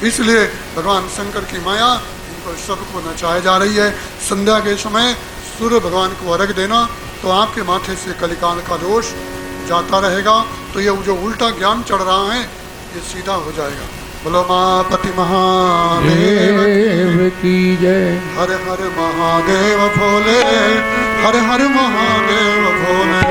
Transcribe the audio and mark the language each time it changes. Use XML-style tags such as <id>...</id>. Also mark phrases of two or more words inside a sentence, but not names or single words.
<hi>इसलिए भगवान शंकर की माया इनको सबको नचाई जा रही है। संध्या के समय सूर्य भगवान को अर्घ देना तो आपके माथे से कलिकाल का दोष जाता रहेगा, तो ये जो उल्टा ज्ञान चढ़ रहा है ये सीधा हो जाएगा। बोलो माँ पति महादेव की जय। हर हर महादेव भोले, हर हर महादेव भोले,</hi>